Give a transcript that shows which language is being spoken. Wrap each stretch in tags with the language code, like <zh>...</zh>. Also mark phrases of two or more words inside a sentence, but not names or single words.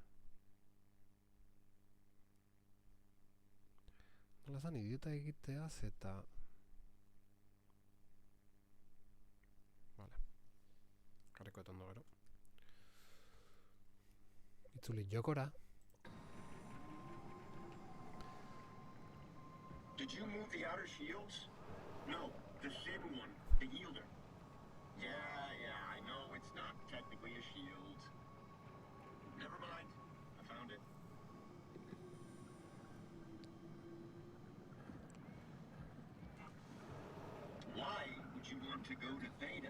<eu>Nola zan idiota egiteaz eta... Vale. Jarrikoet ondo gero. Itzuli jokora.</eu> <en>Did you move the outer shields? No, the thin one. The yielder. Yeah, I know it's not technically a shield. Never mind. I found it. Why would you want to go to Theta?</en>